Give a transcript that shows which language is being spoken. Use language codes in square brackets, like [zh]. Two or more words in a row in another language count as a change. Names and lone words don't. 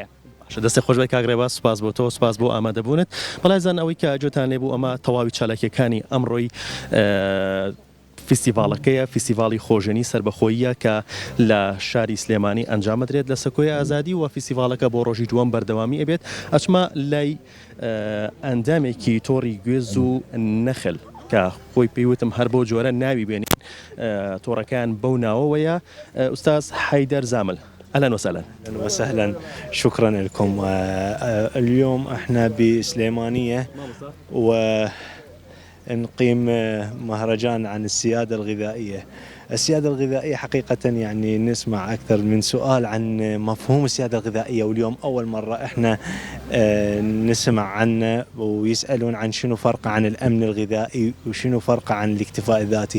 [ckb] دەستی خۆشبی کاگرێبا سوپاس بۆ تۆ سوپاس بۆ ئامادەبوونت بەڵایزان ئەوەی کە جۆتان لێبوو ئەمە تەواوی چالاکیەکانی ئەمڕۆی فیستیڤالەکەیە فیستیڤاڵی خۆژێنی سربەخۆییە کە لە شاری سلێمانی ئەنجامەدرێت لە سەکۆی ئازادی و فیستیڤالەکە بۆ ڕۆژی دووەم بەردەوامی ئەبێت ئەچمە لای ئەندامێکی تۆڕی گوێز و نەخل کە خۆی پێیوتم هەر بۆ جۆرە ناوی بێنین تۆڕەکان بەو ناوەوەیە ئوستاز حەیدەر زامل [ar] أهلا وسهلا. أهلا وسهلا شكرا لكم. اليوم احنا بسليمانية ونقيم مهرجان عن السيادة الغذائية. السيادة الغذائية حقيقة يعني نسمع أكثر من سؤال عن مفهوم السيادة الغذائية واليوم أول مرة احنا نسمع عنه ويسألون عن شنو فرق عن الأمن الغذائي وشنو فرق عن الاكتفاء الذاتي.